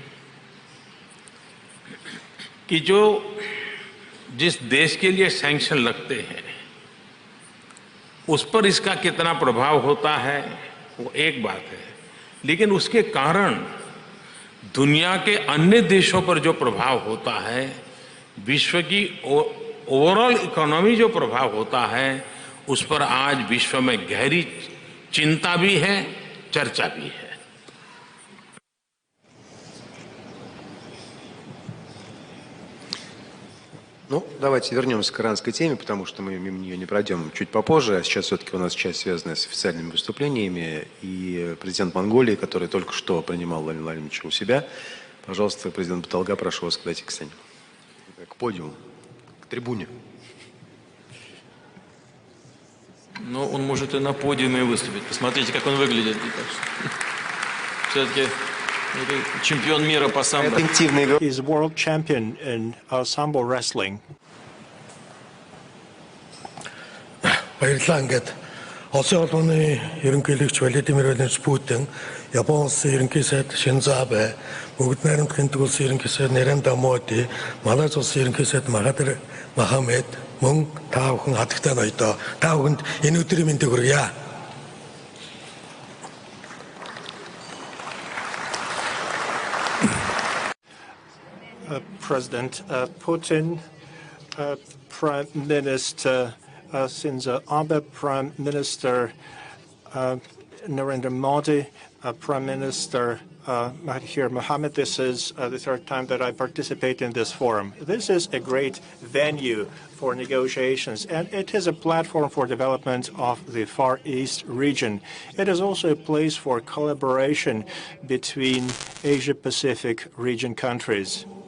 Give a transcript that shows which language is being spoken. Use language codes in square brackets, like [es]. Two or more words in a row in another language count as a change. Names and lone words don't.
[hi] कि जिस देश के लिए सैंक्शन लगते हैं उस पर इसका कितना प्रभाव होता है वो एक बात है, लेकिन उसके कारण दुनिया के अन्य देशों पर जो प्रभाव होता है, विश्व की [en] overall economy [hi] जो प्रभाव होता है, उस पर आज विश्व में गहरी चिंता भी है, चर्चा भी है। [ru] Ну, давайте вернемся к иранской теме, потому что мы мимо нее не пройдем чуть попозже. А сейчас все-таки у нас часть, связанная с официальными выступлениями. И президент Монголии, который только что принимал Владимира Владимировича у себя. Пожалуйста, президент Баталга, прошу вас подойти к сцене. К подиуму, к трибуне. Ну, он может и на подиуме выступить. Посмотрите, как он выглядит. Все-таки чемпион мира по самбо. [en] He's world champion in sambo wrestling. [mn] баярлалаа. Ингээд Улсын улманы ерөнхийлөгч Владимир Владимирович Путин, Япон улсын ерөнхий сайд Шинзо Абе, Бүгд найрамдлагын улсын ерөнхий сайд Нарендра Моди, Малайз улсын ерөнхий сайд Махатир Мохаммед мөн та бүхэн хатагтай ноёдоо та бүхэнд энэ өдрийн мэндийг хүргье. [en] President Putin, Prime Minister Shinzo Abe, Prime Minister Narendra Modi, Prime Minister Mahathir Mohamad. This is the third time that I participate in this forum. This is a great venue for negotiations, and it is a platform for development of the Far East region. It is also a place for collaboration between Asia-Pacific region countries.